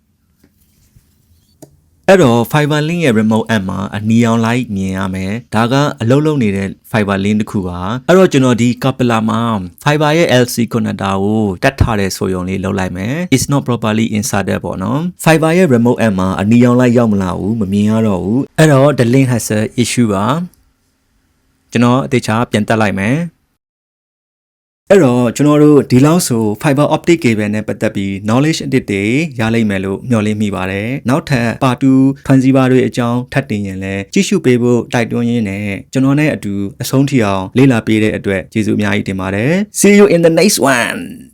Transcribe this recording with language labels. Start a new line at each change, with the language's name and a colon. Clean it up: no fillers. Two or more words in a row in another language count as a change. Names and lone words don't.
Burmese: အဲ့တော့
English: Fiber link
Burmese: ရဲ့
English: remote app
Burmese: မှာအနီရောင် light မြင်ရမယ်ဒါကအလုပ်လုပ်နေတဲ့
English: Fiber link
Burmese: တစ်ခုပါအဲ့တော့ကျွန်တော်ဒီ Capella မှာ Fiber ရဲ့ LC connector ကိုတက်ထားတဲ့ဆိုရုံလေးလုပ်လိုက်မယ်
English: It's not properly inserted
Burmese: ပေါ့နော် Fiber ရဲ့
English: remote app
Burmese: မှာအနီရောင် light ရောက်မ လာဘူးမမြင်ရတော့ဘူးအဲ့တော့
English: the link has an issue
Burmese: ပါကျွန်တော်အသေးချာပြန်တက်လိုက်မယ်အဲ့တော့ကျွန်တော်တို့ဒီလောက်ဆို
English: Fiber optic cable
Burmese: နဲ့ပတ်သက်ပြီး knowledge အသစ်တွေရလိမ့်မယ်လို့မျှော်လင့်မိပါတယ်နောက်ထပ် part 2 transceiver တွေအကြောင်းထပ်တင်ရင်လည်းကြည့်ရှုပေးဖို့တိုက်တွန်းရင်းနဲ့ကျွန်တော်နဲ့အတူအဆုံးထိအောင်လေ့လာပေးတဲ့အတွက်ကျေးဇူးအများကြီးတင်ပါတယ်
English: See you in the next one